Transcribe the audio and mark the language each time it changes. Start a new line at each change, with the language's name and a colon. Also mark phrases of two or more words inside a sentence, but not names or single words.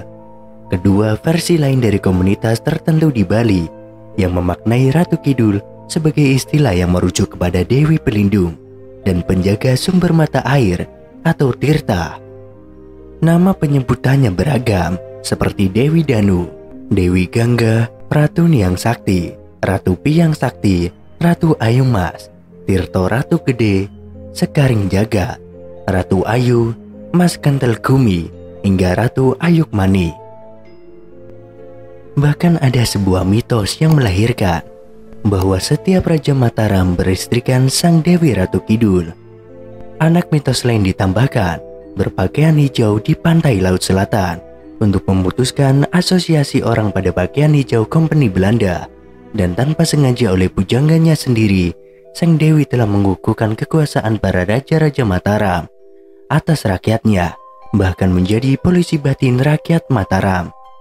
Indonesian: Kedua, versi lain dari komunitas tertentu di Bali yang memaknai Ratu Kidul sebagai istilah yang merujuk kepada Dewi Pelindung dan penjaga sumber mata air atau Tirta. Nama penyebutannya beragam, seperti Dewi Danu, Dewi Gangga, Ratu Niang Sakti, Ratu Piang Sakti, Ratu Ayumas, Tirto Ratu Gede, Sekaring Jagat, Ratu Ayu, Mas Kentel Gumi, hingga Ratu Ayukmani. Bahkan ada sebuah mitos yang melahirkan bahwa setiap Raja Mataram beristrikan Sang Dewi Ratu Kidul. Anak mitos lain ditambahkan berpakaian hijau di pantai Laut Selatan untuk memutuskan asosiasi orang pada pakaian hijau Kompeni Belanda, dan tanpa sengaja oleh pujangganya sendiri, Sang Dewi telah mengukuhkan kekuasaan para Raja-Raja Mataram atas rakyatnya, bahkan menjadi polisi batin rakyat Mataram.